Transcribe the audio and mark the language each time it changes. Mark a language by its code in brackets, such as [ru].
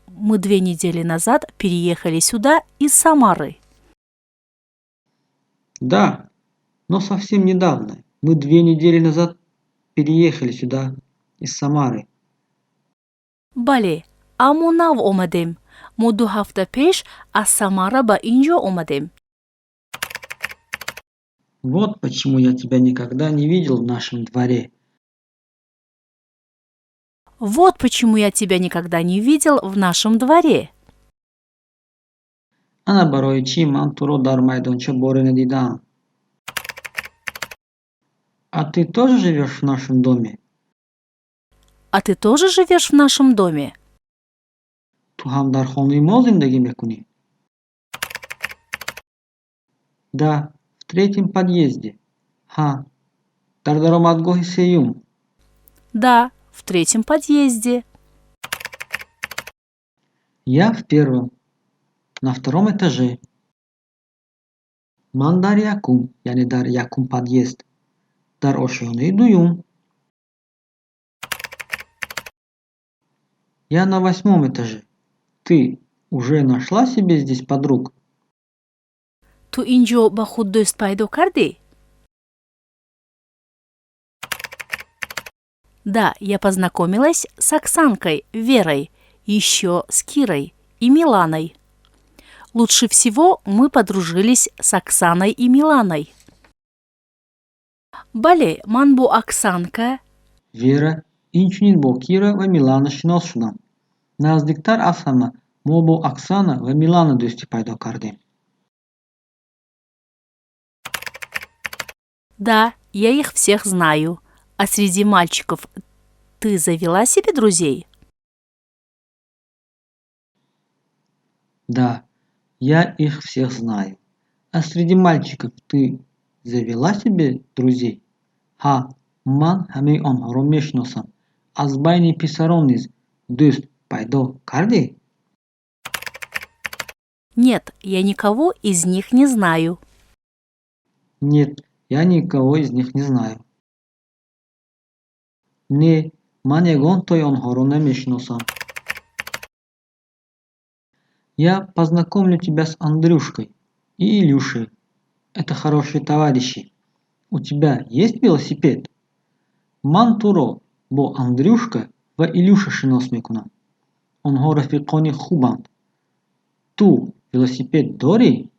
[ru] Мы 2 недели назад переехали сюда из Самары. Да, но совсем недавно. Мы 2 недели назад переехали сюда из Самары. [tg] бале, аммо нав омадем. мо 2 ҳафта пеш аз Самара ба ин ҷо омадем. [ru] Вот почему я тебя никогда не видел в нашем дворе. Вот почему я тебя никогда не видел в нашем дворе. [tg] Ана барои чӣ ман туро дар майдонча боре надидам. [ru] А ты тоже живешь в нашем доме? А ты тоже живешь в нашем доме? [tg] Ту ҳам дар хонаи мо зиндагӣ мекунӣ? [ru] Да, в 3-м подъезде. [tg] Ҳа, дар даромадгоҳи 3-юм. [ru] Да, в 3-м подъезде. Я в 1-м, на 2-м этаже. [tg] Ман дар 1-м, яъне дар 1-м подъезд, дар ошёнаи 2-юм. [ru] Я на 8-м этаже. Ты уже нашла себе здесь подруг? [tg] Ту ин ҷо ба худ дӯст пайдо кардӣ? [ru] Да, я познакомилась с Оксанкой, Верой, еще с Кирой и Миланой. Лучше всего мы подружились с Оксаной и Миланой. [tg] бале, ман бо Оксанка, Вера, инчунин бо Кира ва Милана шинос шудам. Наздиктар аз ҳама мо бо Оксана ва Милана дӯстӣ пайдо кардем. [ru] Да, я их всех знаю. А среди мальчиков ты завела себе друзей? Да, я их всех знаю. А среди мальчиков ты завела себе друзей? [tg] Ҳа, ман ҳамаи онҳоро мешиносам. Аз байни писарон низ дӯст пайдо кардӣ? [ru] Нет, я никого из них не знаю. Нет, я никого из них не знаю. [tg] Не, ман ягонтои онҳоро намешиносам. [ru] Я познакомлю тебя с Андрюшкой и Илюшей. Это хорошие товарищи. У тебя есть велосипед? [tg] Ман туро бо Андрюшка ва Илюша шинос мекунам. Онҳо рафиқони хубанд. Ту велосипед дорӣ?